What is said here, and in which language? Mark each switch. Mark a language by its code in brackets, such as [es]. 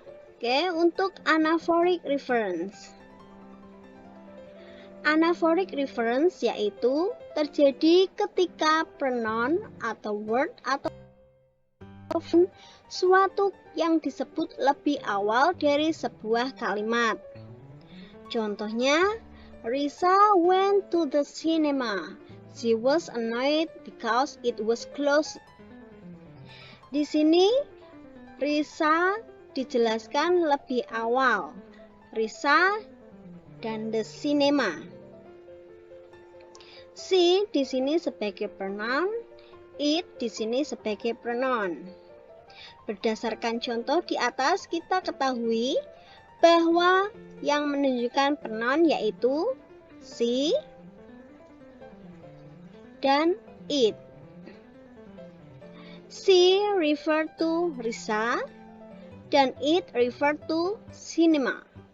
[id] Oke, untuk anaphoric reference. Anaphoric reference yaitu terjadi ketika pronoun atau word atau suatu yang disebut lebih awal dari sebuah kalimat. Contohnya, [en] Risa went to the cinema. She was annoyed because it was closed. [id] Di sini, Risa dijelaskan lebih awal, Risa dan the cinema. She di sini sebagai pronoun, it di sini sebagai pronoun. Berdasarkan contoh di atas, kita ketahui bahwa yang menunjukkan pronoun yaitu she dan it. [en] She refer to Risa [id] dan [en] it refer to cinema.